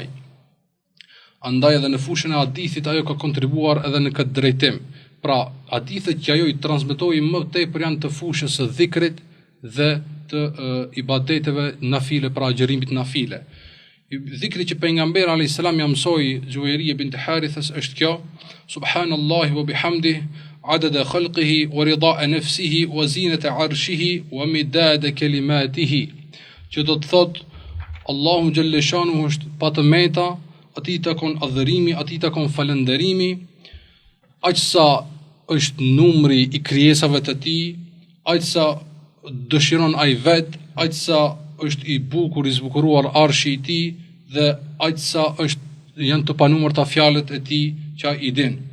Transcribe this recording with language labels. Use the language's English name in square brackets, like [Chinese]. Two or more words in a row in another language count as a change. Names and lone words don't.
[Albanian] Andaj edhe në fushën e hadithit ajo ka kontribuar edhe në këtë drejtim. Pra, hadithet që ajo i transmetoi më tepër janë të fushës së dhikrit dhe të ibadeteve nafile, pra agjerimit nafile. Dhikri që pejgamberi [Arabic] عليه السلام [Albanian] ja mësoi Juwairia bint Harithës është kjo: [Arabic] سبحان الله وبحمده عدد خلقه ورضا نفسه وزنة عرشه ومداد كلماته. [Albanian] Që do të thot Allahu [Arabic] جل شأنه [Albanian] është pa të meta, atij takon adhërimi, atij takon falënderimi, aq sa është numri i krijesave të tij, aq sa dëshiron ai vet, aq sa është i bukur, i zbukuruar arshi i tij, dhe aq sa janë të panumërta fjalët e tij që ai i din.